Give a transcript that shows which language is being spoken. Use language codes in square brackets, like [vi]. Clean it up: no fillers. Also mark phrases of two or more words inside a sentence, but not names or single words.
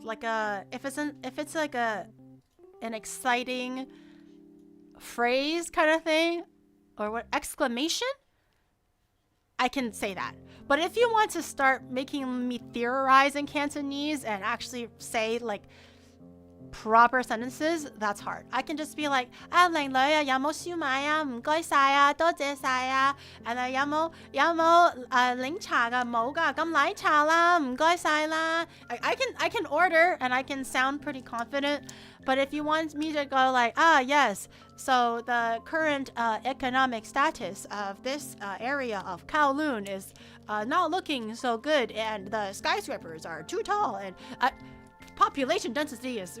[en] Like if it's like an exciting phrase kind of thing, or what, exclamation, I can say that. But if you want to start making me theorize in Cantonese and actually say like proper sentences, that's hard. I can just be like, [yue] 靚女啊，有冇燒賣啊？唔該晒啊，多謝晒啊。And 有冇檸茶㗎？冇㗎，咁奶茶啦，唔該晒啦。 [en] I can order and I can sound pretty confident. But if you want me to go like, yes, so the current economic status of this area of Kowloon is not looking so good, and the skyscrapers are too tall, and population density is...